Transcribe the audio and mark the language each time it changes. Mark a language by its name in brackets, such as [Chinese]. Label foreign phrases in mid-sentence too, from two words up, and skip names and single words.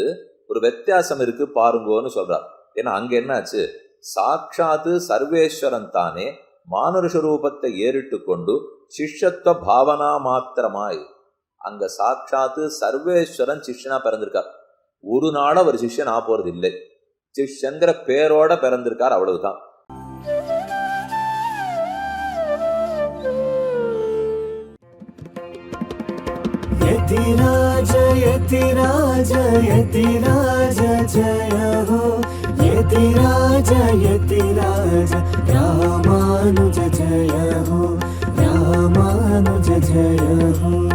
[Tamil] ஒரு வித்தியாசம் இருக்கு பாருங்கோன்னு சொல்றார். ஏன்னா அங்க என்னாச்சு, சாட்சாத்து சர்வேஸ்வரன் தானே மானுஷ ரூபத்தை ஏறிட்டு கொண்டு சிஷ்யத்துவ பாவனா மாத்திரமாய் அங்க சாட்சாத்து சர்வேஸ்வரன் சிஷ்யனா பிறந்திருக்கார். ஒரு நாள் அவர் சிஷ்யன் ஆ போறது இல்லை. சிஷ்யங்கிற பேரோட பிறந்திருக்கார், அவ்வளவுதான். [Hindi] यतिराज यतिराज यतिराज जय हो, यतिराज यतिराज रामानुज जय हो, रामानुज जय हो।